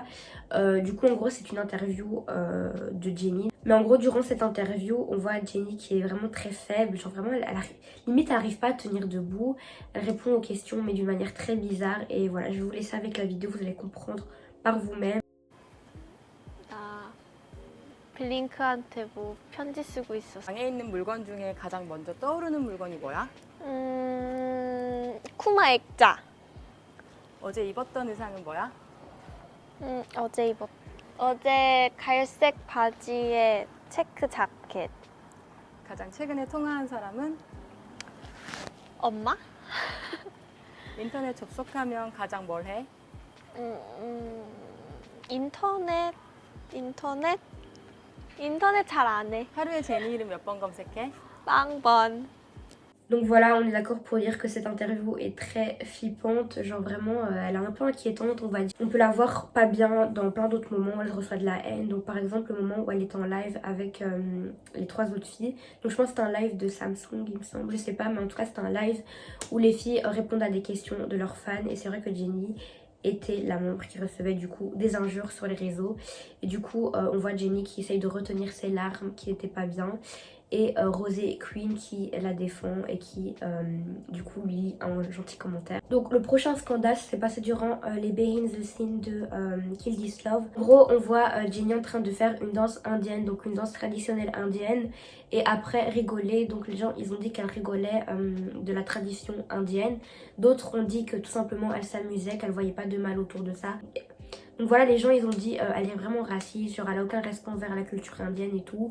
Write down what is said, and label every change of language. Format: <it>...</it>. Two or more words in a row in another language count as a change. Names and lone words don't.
<fr>Du coup en gros c'est une interview de Jennie. Mais en gros durant cette interview on voit Jennie qui est vraiment très faible. Genre vraiment limite elle n'arrive pas à tenir debout. Elle répond aux questions mais d'une manière très bizarre. Et voilà, je vais vous laisser avec la vidéo, vous allez comprendre par vous-même.</fr> <ko>나 블링크한테 뭐 편지 쓰고 있었어. 방에 있는 물건 중에 가장 먼저 떠오르는 물건이 뭐야? 쿠마 액자. 어제 입었던 의상은 뭐야? 어제 갈색 바지에 체크 자켓. 가장 최근에 통화한 사람은? 엄마? 인터넷 접속하면 가장 뭘 해? 인터넷 잘 안 해. 하루에 제니 이름 몇 번 검색해? 빵번.</ko> <fr>Donc voilà, on est d'accord pour dire que cette interview est très flippante, genre vraiment elle est un peu inquiétante on va dire. On peut la voir pas bien dans plein d'autres moments où elle reçoit de la haine, donc par exemple le moment où elle est en live avec les 3 autres filles. Donc je pense que c'est un live de Samsung il me semble, je sais pas, mais en tout cas c'est un live où les filles répondent à des questions de leurs fans. Et c'est vrai que Jennie était la membre qui recevait du coup des injures sur les réseaux. Et du coup on voit Jennie qui essaye de retenir ses larmes, qui n'était pas bien. Et Rosé Queen qui la défend et qui du coup lui lit un gentil commentaire. Donc le prochain scandale s'est passé durant les</fr> <en>behind the scenes</en> <fr>de Kill This Love. En gros on voit Jennie en train de faire une danse indienne, donc une danse traditionnelle indienne, et après rigoler. Donc les gens ils ont dit qu'elle rigolait de la tradition indienne. D'autres ont dit que tout simplement elle s'amusait, qu'elle voyait pas de mal autour de ça. Donc voilà, les gens ils ont dit elle est vraiment raciste, genre elle a aucun respect envers la culture indienne et tout.</fr>